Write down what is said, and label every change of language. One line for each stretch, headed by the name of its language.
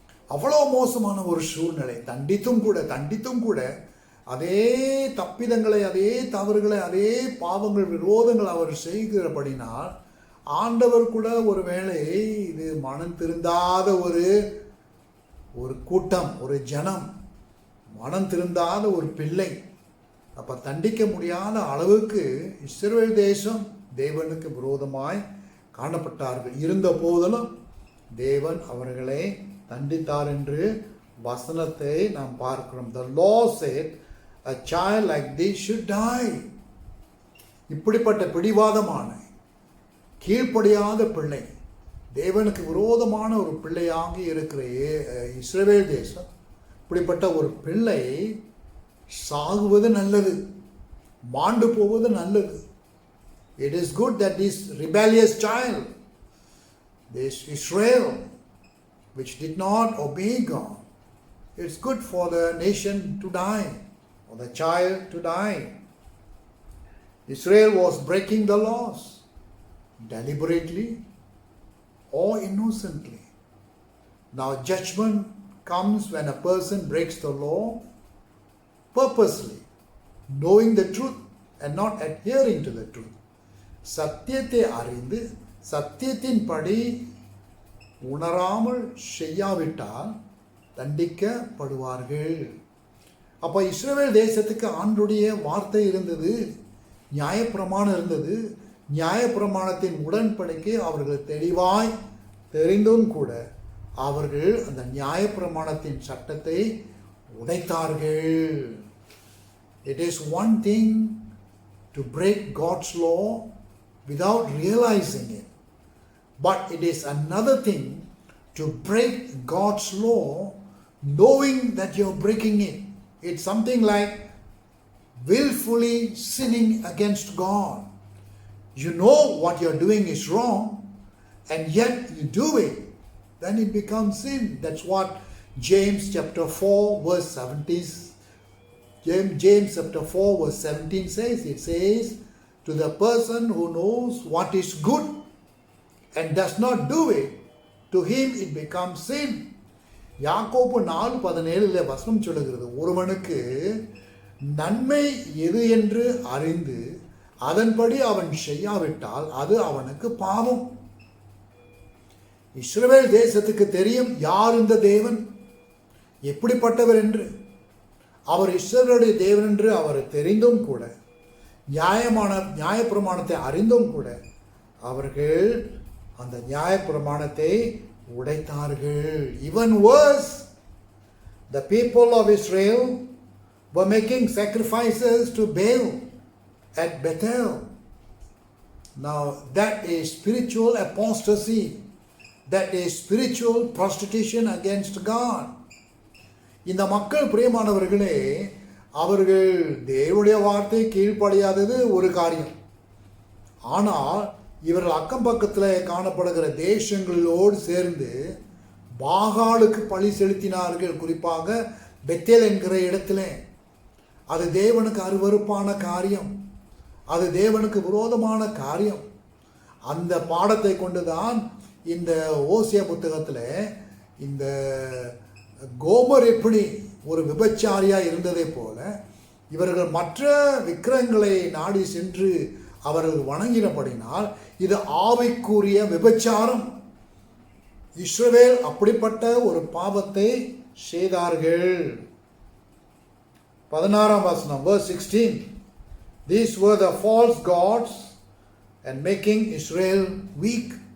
Tamil: அவ்வளோ மோசமான ஒரு சூழ்நிலை. தண்டித்தும் கூட அதே தப்பிதங்களை, அதே தவறுகளை, அதே பாவங்கள், விரோதங்கள் அவர் செய்கிறபடினால் ஆண்டவர் கூட ஒருவேளை இது மனம் திருந்தாத ஒரு கூட்டம், ஒரு ஜனம், மனம் திருந்தாத ஒரு பிள்ளை. அப்போ தண்டிக்க முடியாத அளவுக்கு இஸ்ரவேல் தேசம் தேவனுக்கு விரோதமாய் காணப்பட்டார்கள். இருந்த போதிலும் தேவன் அவர்களை தண்டித்தார் என்று வசனத்தை நாம் பார்க்கிறோம்.
English: The law said a child like this should die.
Tamil: இப்படிப்பட்ட பிடிவாதமான கீழ்ப்படியாத பிள்ளை, தேவனுக்கு விரோதமான ஒரு பிள்ளையாக இருக்கிற இஸ்ரவேல் தேசம், இப்படிப்பட்ட ஒரு பிள்ளை சாகுவது நல்லது, மாண்டு போவது நல்லது.
English: It is good that this rebellious child, this Israel, which did not obey God, it's good for the nation to die, for the child to die. Israel was breaking the laws, deliberately or innocently. Now judgment comes when a person breaks the law purposely, knowing the truth and not adhering to the truth.
Tamil: சத்தியத்தை அறிந்து சத்தியத்தின்படி உணராமல் செய்யாவிட்டால் தண்டிக்கப்படுவார்கள். அப்போ இஸ்ரவேல் தேசத்துக்கு ஆண்டுடைய வார்த்தை இருந்தது, நியாயப்பிரமாணம் இருந்தது. நியாயப்பிரமாணத்தின் உடன்படிக்கை அவர்கள் தெளிவாய் தெரிந்தும் கூட அவர்கள் அந்த நியாயப்பிரமாணத்தின் சட்டத்தை உடைத்தார்கள்.
English: It is one thing to break God's law without realizing it, but it is another thing to break God's law knowing that you're breaking it. It's something like willfully sinning against God. You know what you're doing is wrong, and yet you do it, then it becomes sin. That's what James chapter 4 verse 17 James chapter 4 verse 17 says. It says, to the person who knows what is good and does not do it, to him it becomes sin.
Tamil: யாக்கோபு 4:17 வசனம் சொல்லுகிறது, ஒருவனுக்கு நன்மை எது என்று அறிந்து அதன்படி அவன் செய்யாவிட்டால் அது அவனுக்கு பாவம். இஸ்ரவேல் தேசத்துக்கு தெரியும் யார் இந்த தேவன், எப்படிப்பட்டவர் என்று. அவர் இஸ்ரவேலுடைய தேவன் என்று அவர் தெரிந்தும் கூட, நியாயப்பிரமாணத்தை அறிந்தும் கூட அவர்கள் அந்த நியாயப்பிரமாணத்தை உடைத்தார்கள்.
English: Even worse, the people of Israel were making sacrifices to Baal at Bethel. Now that is spiritual apostasy. That is spiritual prostitution against God.
Tamil: இந்த மக்கள் பிரியமானவர்களே, அவர்கள் தேவனுடைய வார்த்தை கீழ்ப்படியாதது ஒரு காரியம். ஆனால் இவர்கள் அக்கம் பக்கத்தில் காணப்படுகிற தேசங்களோடு சேர்ந்து பாகாலுக்கு பழி செலுத்தினார்கள். குறிப்பாக பெத்தேல் என்கிற இடத்துல அது தேவனுக்கு அருவருப்பான காரியம், அது தேவனுக்கு விரோதமான காரியம். அந்த பாடத்தை கொண்டுதான் இந்த ஓசியா புத்தகத்தில் இந்த கோமர் எப்படி ஒரு விபச்சாரியாக இருந்ததை போல இவர்கள் மற்ற விக்கிரகங்களை நாடி சென்று அவர்கள் வணங்கினபடினால் இது ஆவிக்குரிய விபச்சாரம். இஸ்ரவேல் அப்படிப்பட்ட ஒரு பாவத்தை செய்தார்கள். 16ஆம் வசனம்,
English: verse 16. These were the false gods and making Israel weak.